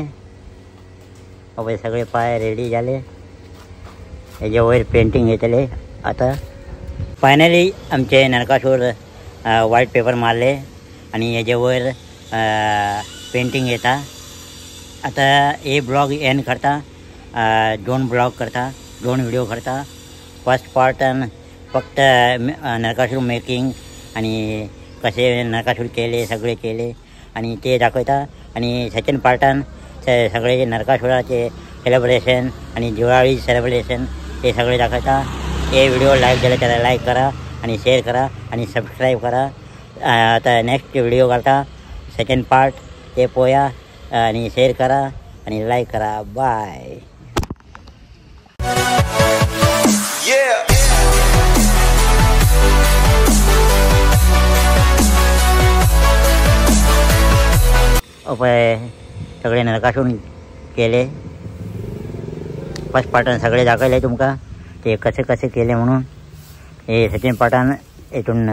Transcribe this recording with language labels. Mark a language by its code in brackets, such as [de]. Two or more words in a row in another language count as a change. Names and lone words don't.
[kok] अवय सगळे पाय रेडी झाले हेजे वयर पेंटिंग येतले आता फायनली आमचे नरकासूर [en] white paper [kok] मारले आणि हेजे वयर पेंटिंग येता आता हे [en] blog end [kok] करता 2 ब्लॉग करता 2 व्हिडिओ करता [en] first partan [kok] फक्त नरकासूर मेकिंग आणि कसे नरकासूर केले सगळे केले आणि ते दाखवता आणि [en] second partan [kok] सगळे नरकासुराचे सेलिब्रेशन आणि दिवाळी सेलिब्रेशन ते सगळे दाखवता हे [en] video like [kok] झाले त्याला लाईक करा आणि शेअर करा आणि सबस्क्राईब करा आता [en] next video [kok] घालता [en] second part [kok] ते पोया आणि शेअर करा आणि लाईक करा बाय पळय सगळे नरकासूर केले [en] first partan [kok] सगळे दाखवले तुमकां ते कसे कसे केले म्हणून हे [en] second partan [kok] हेतून